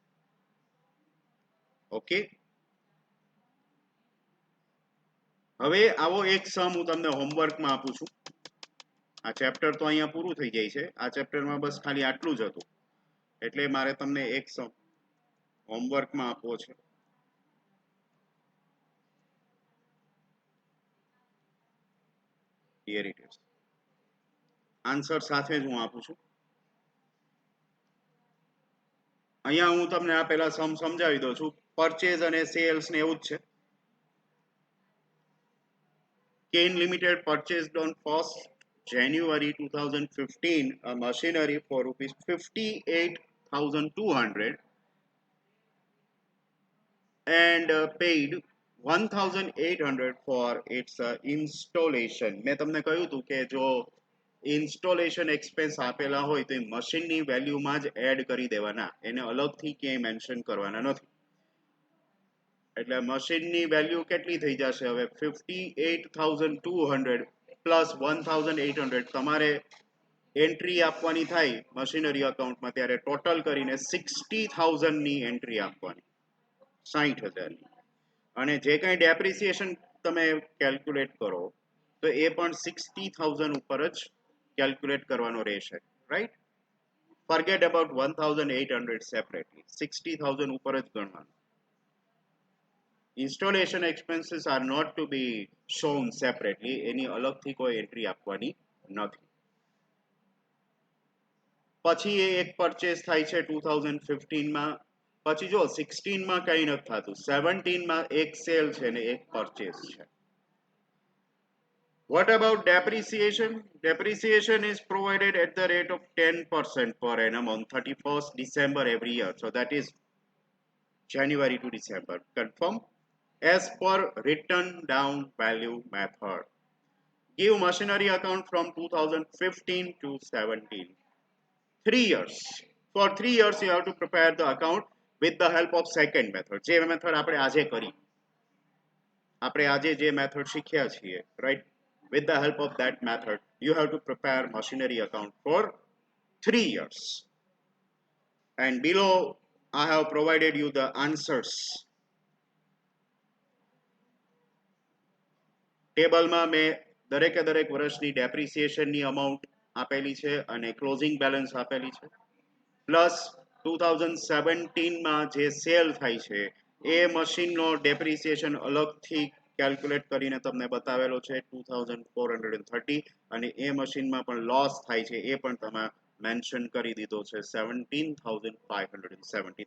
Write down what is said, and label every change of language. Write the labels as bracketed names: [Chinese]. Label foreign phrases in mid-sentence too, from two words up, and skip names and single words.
[Gujarati] ઓકે, હવે આવો એક સમ હું તમને હોમવર્કમાં આપું છું. આ ચેપ્ટર તો અહીંયા પૂરું થઈ જાય છે. આ ચેપ્ટરમાં બસ ખાલી આટલું જ હતું, એટલે મારે તમને એક સમ હોમવર્કમાં આપવો છે. [English] Here it is. [Gujarati] આન્સર સાથે જ હું આપું છું. અહીંયા હું તમને આ પહેલા સમ સમજાવી દઉં છું. પરચેઝ અને સેલ્સ ને એવું જ છે. [English] Kane Limited purchased on 1st January 2015 a machinery for rupees 58,200 and paid 1,800 for its installation. [Gujarati] મેં તમને કહ્યું હતું કે જો [English] installation expense [Gujarati] આપેલા હોય તો એ મશીનની વેલ્યુમાં જ એડ કરી દેવાના, એને અલગથી ક્યાંય મેન્શન કરવાના નથી. એટલે મશીનની વેલ્યુ કેટલી થઈ જશે હવે? 58,200 પ્લસ 1,800 તમારે એન્ટ્રી આપવાની થાય [English] machinery accountમાં, [Gujarati] ત્યારે ટોટલ કરીને 60,000 ની એન્ટ્રી આપવાની, 60,000 ની. અને જે કંઈ ડેપ્રિસિએશન તમે કેલ્ક્યુલેટ કરો તો એ પણ 60,000 ઉપર જ કેલ્ક્યુલેટ કરવાનો રહેશે, રાઈટ? [English] forget about 1,800 separately, [Gujarati] 60,000 ઉપર જ ગણવાનું. [English] Installation expenses are not to be shown separately. [Gujarati] એની અલગથી કોઈ એન્ટ્રી આપવાની નથી. પછી એ એક પરચેસ થાય છે 2015 માં પછી જો 16 માં કઈ નથી થતું, 17 માં એક સેલ છે ને એક પરચેસ છે. [English] What about depreciation? Depreciation is provided at the rate of 10% per annum on 31st December every year. So that is January to December. Confirm? As per written down value method. Give machinery account from 2015 to 17. 3 years. For 3 years you have to prepare the account with the help of second method. [Gujarati] જે method આપણે આજે કરી. આપણે આજે જે method શીખ્યા છીએ, [English] right? With the help of that method, you have to prepare machinery account for 3 years. And below, I have provided you the answers. [Gujarati] ટેબલમાં મેં દરેકે દરેક વર્ષની ડેપ્રિસિએશનની અમાઉન્ટ આપેલી છે અને [English] closing balance [Gujarati] આપેલી છે. પ્લસ 2017માં જે સેલ થાય છે એ મશીનનો ડેપ્રિસિએશન અલગથી કેલ્ક્યુલેટ કરીને તમને બતાવેલો છે 2430, અને એ મશીનમાં પણ લોસ થાય છે એ પણ તમે મેન્શન કરી દીધો છે 17,570.